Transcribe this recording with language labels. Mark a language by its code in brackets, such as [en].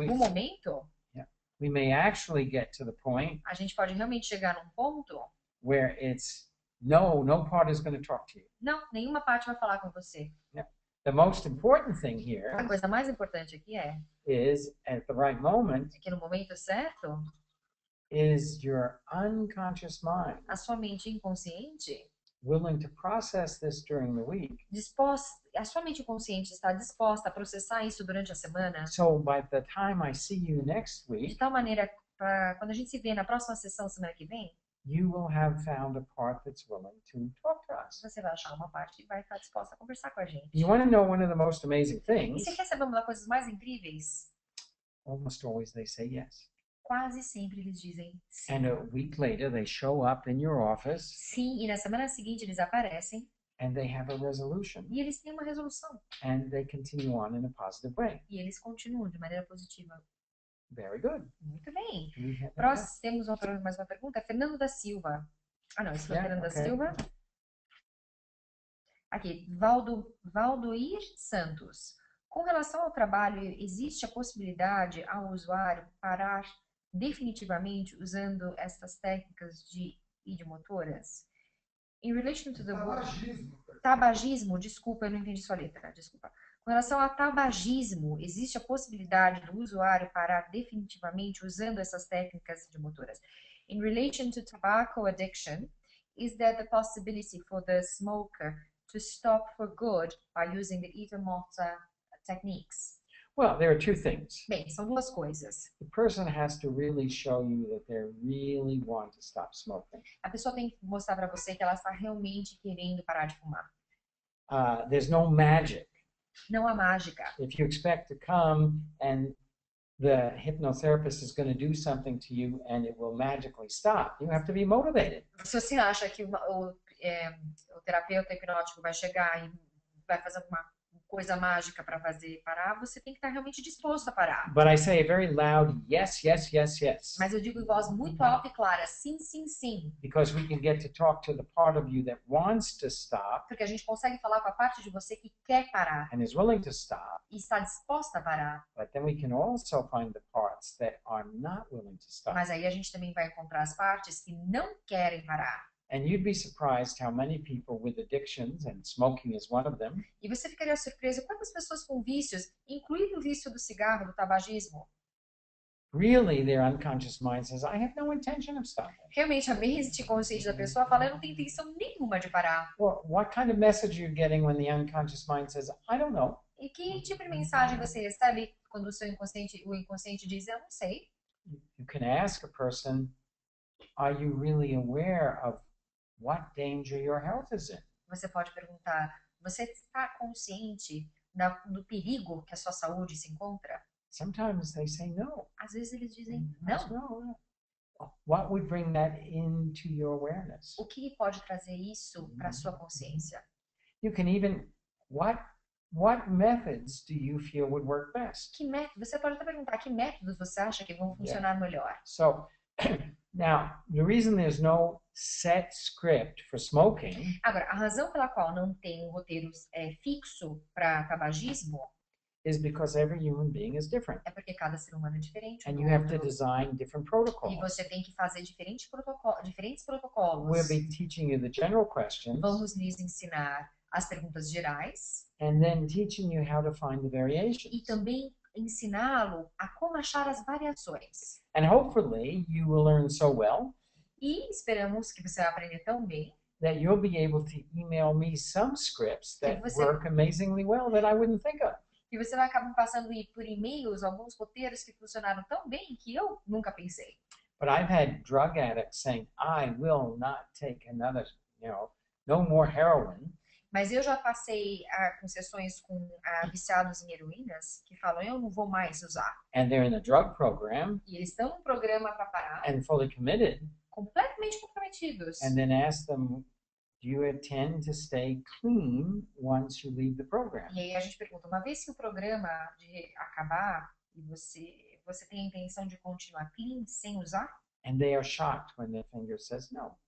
[en] We- [pt] momento, [en] we may actually get to the point [pt] a gente pode realmente chegar num ponto, [en] where it's no part is going to talk to you. [pt] não, nenhuma parte vai falar com você. [en] The most important thing [pt] A [en] here [pt] coisa mais importante aqui [en] is at the right moment [pt] que no momento certo, [en] is your unconscious mind [pt] a sua mente inconsciente, [en] willing to process this during the week. [pt] a sua mente inconsciente está disposta a processar isso durante a semana, [en] So by the time I see you next [pt] de [en] week, [pt] tal maneira para quando a gente se vê na próxima sessão semana que vem, [en] you will have found a part that's willing to talk to us. [pt] você vai achar uma parte que vai estar disposta a conversar com a gente. [en] You want to know one of the most amazing [pt] E [en] things? [pt] você quer saber uma das coisas mais incríveis? [en] Almost always they say yes. [pt] Quase sempre eles dizem sim. [en] And a week later they show up in your office [pt] Sim, e na semana seguinte eles aparecem [en] and they have a resolution [pt] e eles têm uma resolução. [en] and they continue on in a positive way. [pt] E eles continuam de maneira positiva. [en] Very good. [pt] Muito bem. [en] We have that. [pt] Próximo, temos mais uma pergunta. Fernando da Silva. Ah, não, esse foi o [en] Yeah, [pt] Fernando [en] okay. [pt] da Silva. Aqui, Valdoir Santos. Com relação ao trabalho, existe a possibilidade ao usuário parar definitivamente usando estas técnicas de idiomotoras? [en] In relation to the [pt] tabagismo, desculpa, eu não entendi sua letra, desculpa. Com relação ao tabagismo, existe a possibilidade do usuário parar definitivamente usando essas técnicas idiomotoras? [en] In relation to tobacco addiction, is there the possibility for the smoker to stop for good by using the idiomotor techniques? Well, there are two things. [pt] Bem, são duas coisas. [en] The person has to really show you that they really want to stop smoking. [pt] A pessoa tem que mostrar para você que ela está realmente querendo parar de fumar. [en] There's no magic. [pt] Não há mágica. [en] If you expect to come and the hypnotherapist is going to do something to you and it will magically stop, you have to be motivated. [pt] Se você acha que o terapeuta hipnótico vai chegar e vai fazer uma coisa mágica para fazer parar, você tem que estar realmente disposto a parar. [en] But I say a very loud yes, yes, yes, yes. [pt] Mas eu digo em voz muito alta e clara, sim, sim, sim. [en] Because we can get to talk to the part of you that wants to stop [pt] Porque a gente consegue falar com a parte de você que quer parar [en] and is willing to stop. [pt] e está disposta a parar. [en] But then we can also find the parts that are not willing to stop. [pt] Mas aí a gente também vai encontrar as partes que não querem parar. [en] And you'd be surprised how many people with addictions, and smoking is one of them, [pt] E você ficaria surpreso quantas pessoas com vícios, incluindo o vício do cigarro, do tabagismo, [en] really their unconscious mind says, I have no intention of stopping. [pt] realmente a mente consciente da pessoa fala, eu não tenho intenção nenhuma de parar. [en] Well, what kind of message are you getting when the unconscious mind says, I don't know? [pt] E que tipo de mensagem você recebe quando o inconsciente diz, eu não sei? [en] You can ask a person, are you really aware of what danger your health is in? [pt] Você pode perguntar, você está consciente do perigo que a sua saúde se encontra? [en] Sometimes they say no. [pt] Às vezes eles dizem, [en] Yes, [pt] não. [en] no. What would bring that into your awareness? [pt] O que pode trazer isso para a sua consciência? [en] You can even, what methods do you feel would work best? [pt] Você pode até perguntar, que métodos você acha que vão funcionar melhor? [en] So now, the reason there's no set script for smoking [pt] Agora, a razão pela qual não tem um roteiro fixo para tabagismo [en] is because every human being is different. [pt] é porque cada ser humano é diferente. [en] And [pt] do [en] you have to [pt] outro. [en] design different [pt] E [en] protocols. [pt] você tem que fazer diferentes protocolos. [en] We'll be teaching you the general questions [pt] Vamos lhes ensinar as perguntas gerais [en] and then teaching you how to find the variations. [pt] e também ensiná-lo a como achar as variações. [en] And hopefully you will learn so well [pt] E esperamos que você vai aprender tão bem [en] that you'll be able to email me some scripts that [pt] você- [en] work amazingly well that I wouldn't think of. [pt] que você vai acabar passando por e-mails alguns roteiros que funcionaram tão bem que eu nunca pensei. [en] But I've had drug addicts saying, I will not take another, no more heroin. [pt] Mas eu já passei com sessões com viciados em heroínas que falam, eu não vou mais usar. [en] And they're in the drug program [pt] E eles estão num programa para parar, [en] and fully committed, [pt] completamente comprometidos. [en] and then ask them, do you intend to stay clean once you leave the program? [pt] E aí a gente pergunta, uma vez que o programa de acabar e você tem a intenção de continuar clean sem usar? [en] And they are shocked when their finger says no.